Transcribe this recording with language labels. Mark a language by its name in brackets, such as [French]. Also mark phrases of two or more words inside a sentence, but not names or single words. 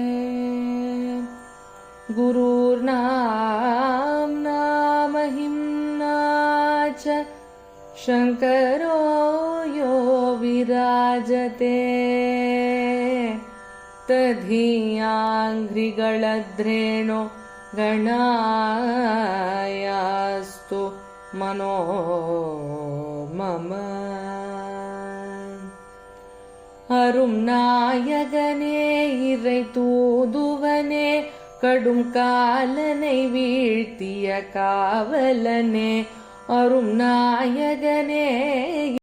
[Sanskrit] गुरुर्नाम्ना महिम्ना च शङ्करो यो विराजते। तदीयाङ्घ्रिगळद्रेणो गणायास्तु मनो मम। [Tamil] அரும் நாயகனே இறை தூதுவனே கடும் காலனை வீழ்த்திய காவலனே அரும் நாயகனே